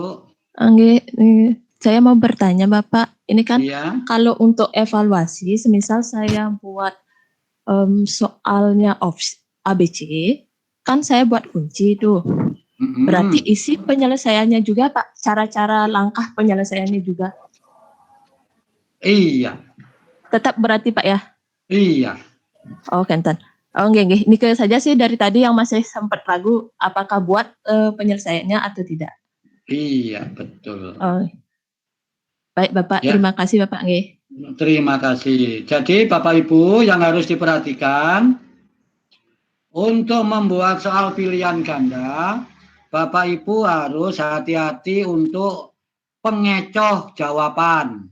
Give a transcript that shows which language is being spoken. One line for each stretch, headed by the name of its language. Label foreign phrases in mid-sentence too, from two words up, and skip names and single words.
Indonesian: Saya mau bertanya Bapak, ini kan kalau untuk evaluasi, semisal saya buat soalnya ABC, kan saya buat kunci itu. Berarti isi penyelesaiannya juga Pak, cara-cara langkah penyelesaiannya juga. Iya. Tetap berarti Pak ya? Iya.
Balinese: Oh, kenten. Oh, nggih.
Indonesian: Ini saja sih dari tadi yang masih sempat ragu apakah buat penyelesaiannya atau tidak. Iya, betul. Oh. Baik Bapak, terima kasih Bapak nggih. Terima kasih. Jadi Bapak Ibu yang harus diperhatikan untuk membuat soal pilihan ganda, Bapak Ibu harus hati-hati untuk pengecoh jawaban.